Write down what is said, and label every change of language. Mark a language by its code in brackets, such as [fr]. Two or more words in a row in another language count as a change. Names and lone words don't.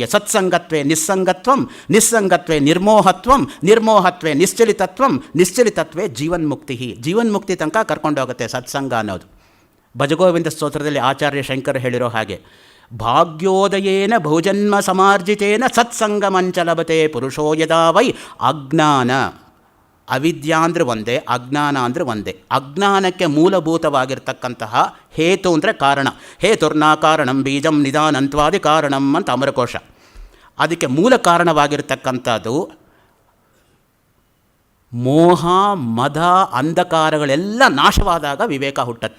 [sa] ಸತ್ಸಂಗತ್ವೇ ನಿಸ್ಸಂಗತ್ವಂ, ನಿಸ್ಸಂಗತ್ವೇ ನಿರ್ಮೋಹತ್ವಂ, ನಿರ್ಮೋಹತ್ವೇ ನಿಶ್ಚಲಿತತ್ವಂ, ನಿಶ್ಚಲಿತತ್ವೇ ಜೀವನ್ಮುಕ್ತಿ. [kn] ಜೀವನ್ಮುಕ್ತಿ ತನಕ ಕರ್ಕೊಂಡೋಗುತ್ತೆ ಸತ್ಸಂಗ ಅನ್ನೋದು. ಭಜಗೋವಿಂದ ಸ್ತೋತ್ರದಲ್ಲಿ ಆಚಾರ್ಯ ಶಂಕರ್ ಹೇಳಿರೋ ಹಾಗೆ [sa] ಭಾಗ್ಯೋದಯೇನ ಬಹುಜನ್ಮ ಸಮಾರ್ಜಿತೇನ ಸತ್ಸಂಗಮಂಚ ಲಭತೆ ಪುರುಷೋ ಯದಾ ವೈ ಅಜ್ಞಾನ. [kn] ಅವಿದ್ಯಾ ಅಂದರೆ ಒಂದೇ, ಅಜ್ಞಾನ ಅಂದರೆ ಒಂದೇ. ಅಜ್ಞಾನಕ್ಕೆ ಮೂಲಭೂತವಾಗಿರ್ತಕ್ಕಂತಹ ಹೇತು ಅಂದರೆ ಕಾರಣ. [sa] ಹೇತುರ್ನಾ ಕಾರಣಂ ಬೀಜಂ ನಿಧಾನಂತ್ವಾದಿ ಕಾರಣಂ ಅಂತ ಅಮರಕೋಶ. [kn] ಅದಕ್ಕೆ ಮೂಲ ಕಾರಣವಾಗಿರ್ತಕ್ಕಂಥದ್ದು ಮೋಹ ಮದ ಅಂಧಕಾರಗಳೆಲ್ಲ ನಾಶವಾದಾಗ ವಿವೇಕ ಹುಟ್ಟತ್ತೆ.